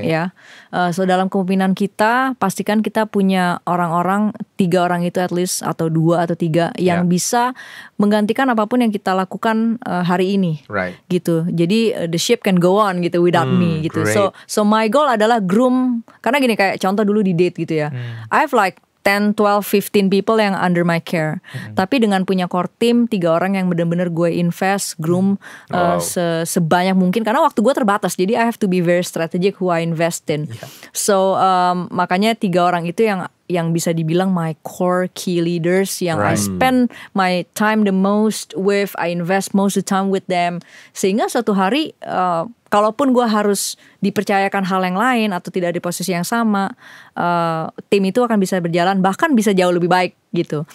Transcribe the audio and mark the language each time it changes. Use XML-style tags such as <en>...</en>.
<id>Ya, so dalam kepemimpinan kita pastikan kita punya orang-orang, 3 orang itu at least, atau 2 atau 3 yang bisa menggantikan apapun yang kita lakukan hari ini.</id> <en>Right. Gitu. Jadi the ship can go on gitu without me gitu. Great.</en> <id>So my goal adalah groom, karena gini kayak contoh dulu di date gitu ya.</id> <en>I have like 10, 12, 15 people yang under my care.</en> <id>Tapi dengan punya core team 3 orang yang benar-benar gue invest, groom sebanyak mungkin, karena waktu gue terbatas.</id> <en>Jadi I have to be very strategic who I invest in. So makanya 3 orang itu</en> <id>yang bisa dibilang my core key leaders yang</id> <en>I spend my time the most with, I invest most of the time with them,</en> <id>sehingga suatu hari kalaupun gue harus dipercayakan hal yang lain atau tidak di posisi yang sama, tim itu akan bisa berjalan, bahkan bisa jauh lebih baik gitu.</id>